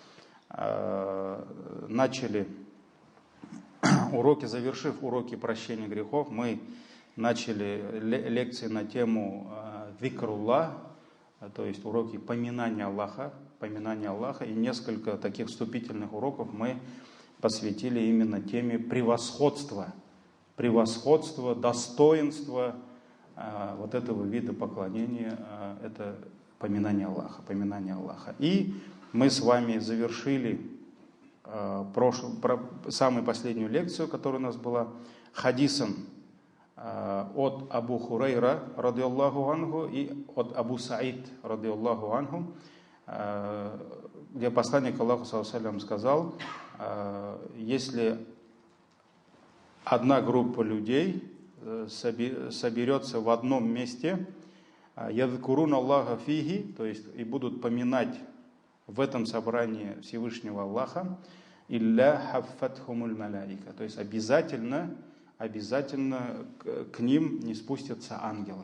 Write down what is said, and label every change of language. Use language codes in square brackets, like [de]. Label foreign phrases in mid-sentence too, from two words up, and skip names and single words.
[ru] начали уроки, завершив уроки прощения грехов, мы начали лекции на тему викруллах, то есть уроки поминания Аллаха, и несколько таких вступительных уроков мы посвятили именно теме превосходства, достоинства вот этого вида поклонения, это поминание Аллаха. И мы с вами завершили самую последнюю лекцию, которая у нас была, хадисом от Абу Хурайра [ar] رضي الله عنه [ru] и от Абу Саид [ar] رضي الله عنه, [ru] где посланник Аллаха саллаллаху [ar] عليه وسلم [ru] сказал: если одна группа людей соберется в одном месте, [ar] يذكرون الله فيه, [ru] то есть и будут поминать в этом собрании Всевышнего Аллаха, [ar] إلا حفتهم الملائكة, [ru] то есть обязательно к ним не спустятся ангелы.